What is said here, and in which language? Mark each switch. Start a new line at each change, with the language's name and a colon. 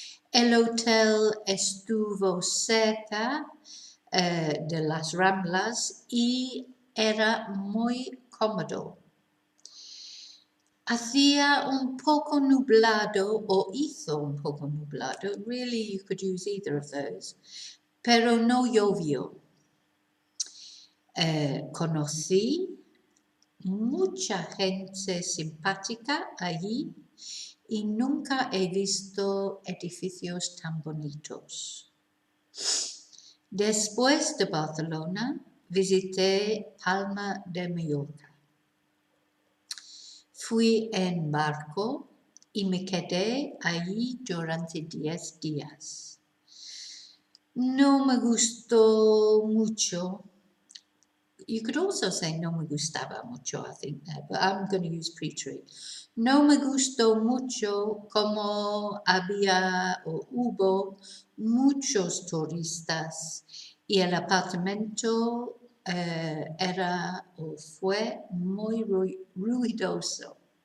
Spanish: El hotel estuvo cerca de las Ramblas y era muy cómodo. Hacía un poco nublado, o hizo un poco nublado.
English: Really, you could use either of those.
Spanish: Pero no llovió. Conocí mucha gente simpática allí y nunca he visto edificios tan bonitos. Después de Barcelona, visité Palma de Mallorca. Fui en barco y me quedé allí durante 10 días. No me gustó mucho.
English: You could also say
Spanish: no me gustaba mucho,
English: I think, there, but I'm going to use preterite.
Spanish: No me gustó mucho como había o hubo muchos turistas y el apartamento era o fue muy ruidoso.